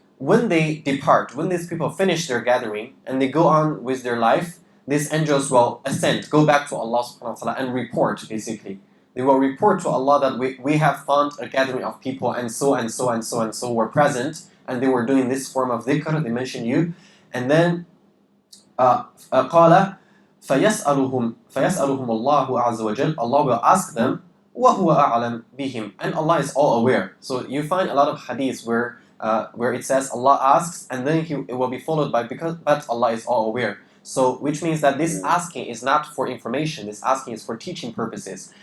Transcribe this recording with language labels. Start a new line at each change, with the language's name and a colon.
English: When they depart, when these people finish their gathering and they go on with their life, these angels will ascend, go back to Allah subhanahu wa ta'ala and report, basically. They will report to Allah that we have found a gathering of people and so and so and so and so were present, and they were doing this form of dhikr, they mention you. And then
Arabic: قَالَ فَيَسْأَلُهُمْ اللَّهُ عَزَّ وَجَلَّ.
English: Allah will ask them,
Arabic: وَهُوَ أَعْلَمْ بِهِمْ.
English: And Allah is all aware. So you find a lot of hadiths where it says Allah asks, and then it will be followed by but Allah is all aware. So which means that this asking is not for information, this asking is for teaching purposes.